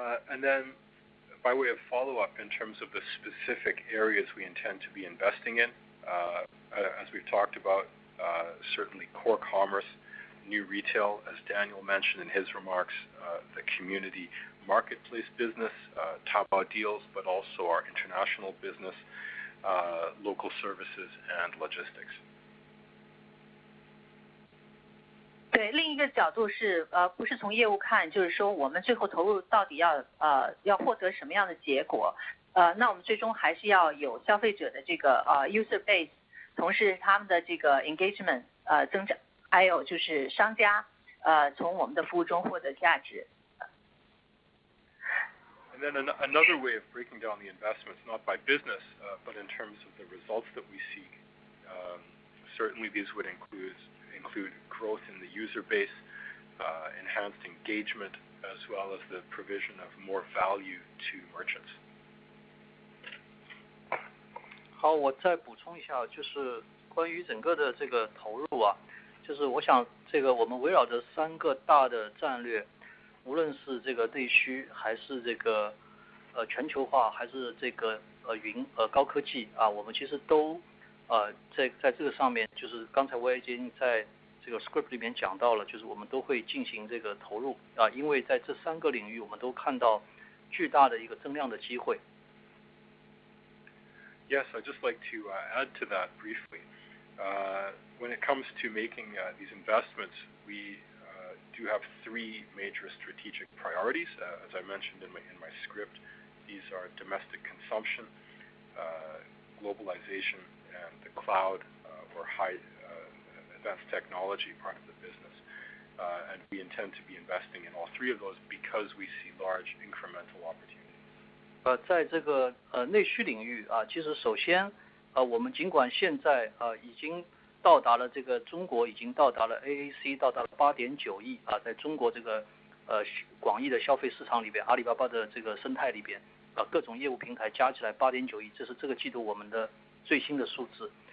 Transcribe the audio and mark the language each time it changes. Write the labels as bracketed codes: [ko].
[en] And then, by way of follow-up, in terms of the specific areas we intend to be investing in, as we've talked about, certainly core commerce, new retail, as Daniel mentioned in his remarks, the community marketplace business, Taobao deals, but also our international business. Local services and logistics. [zh] 对，另一个角度是不是从业务看，就是说我们最后投入到底要获得什么样的结果？那我们最终还是要有消费者的这个user base， 同时他们的这个 engagement 增长，还有就是商家从我们的服务中获得价值。 [en] And then another way of breaking down the investments, not by business, but in terms of the results that we seek. Certainly these would include growth in the user base, enhanced engagement, as well as the provision of more value to merchants. [zh] 好，我再补充一下，就是关于整个的这个投入啊，就是我想这个我们围绕着3个大的战略。无论是这个内需，还是这个全球化，还是这个高科技啊，我们其实都在这个上面，就是刚才我已经在这个 script 里面讲到了，就是我们都会进行这个投入啊，因为在这3个领域我们都看到巨大的一个增量的机会。 [en] Yes, I'd just like to add to that briefly. When it comes to making these investments, we do have 3 major strategic priorities. As I mentioned in my script, these are domestic consumption, globalization, and the cloud or high advanced technology part of the business. And we intend to be investing in all 3 of those because we see large incremental opportunities. [zh] 在这个内需领域啊，其实首先我们尽管现在已经到达了这个中国已经到达了 AAC 到达了8.9亿啊，在中国这个广义的消费市场里边，阿里巴巴的这个生态里边各种业务平台加起来8.9亿，这是这个季度我们的最新的数字。